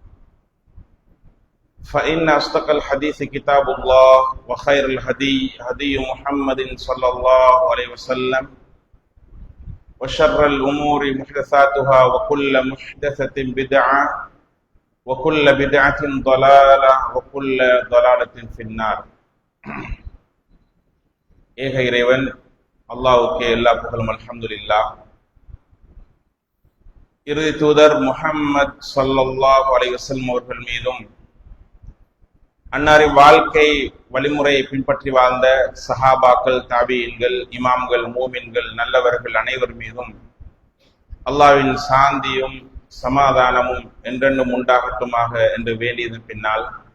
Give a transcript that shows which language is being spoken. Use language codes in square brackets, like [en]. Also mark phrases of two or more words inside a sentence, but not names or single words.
[ar] فإن أصدق الحديث كتاب الله وخير الهدي هدي محمد صلى الله عليه وسلم وشر الأمور محدثاتها وكل محدثة بدعة وكل بدعة ضلالة وكل ضلالة في النار. [ta] ஏக இறைவன் அல்லாஹ்வுக்கே எல்லா புகழும். அல்ஹம்துலில்லாஹ். இறுதி தூதர் முஹம்மது [ar] صلى الله عليه وسلم [ta] அவர்கள் மீதும் அன்னாரின் வாழ்க்கை வழிமுறையை பின்பற்றி வாழ்ந்த சஹாபாக்கள், தாபீன்கள், இமாம்கள், மூமின்கள், நல்லவர்கள் அனைவர் மீதும் அல்லாஹ்வின் சாந்தியும் சமாதானமும் என்றென்றும் உண்டாகட்டுமாக என்று வேண்டியதன் பின்னால்,